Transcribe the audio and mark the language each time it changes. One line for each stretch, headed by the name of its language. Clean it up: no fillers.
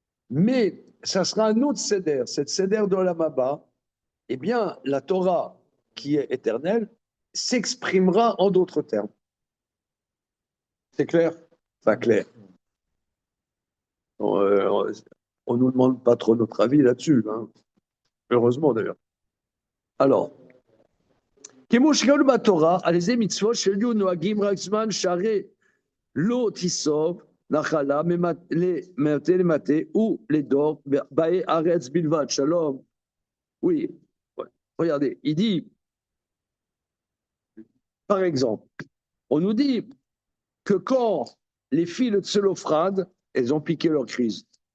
French: Mais ça sera un autre seder. Cette seder de l'Amaba, eh bien, la Torah qui est éternelle s'exprimera en d'autres termes. C'est clair? Pas clair. On ne nous demande pas trop notre avis là-dessus. Hein. Heureusement d'ailleurs.
Hebrew: Alors, כמו שכתוב בתורה, על איזה מצוות שהיו נוהגים רק זמן שהרי לא תיסוב נחלה למטה למטה ולדור באי ארץ בלבד. שלום.
French: Oui, regardez, il dit, par exemple, on nous dit, que quand les filles de Tselophrad, elles ont piqué leur crise.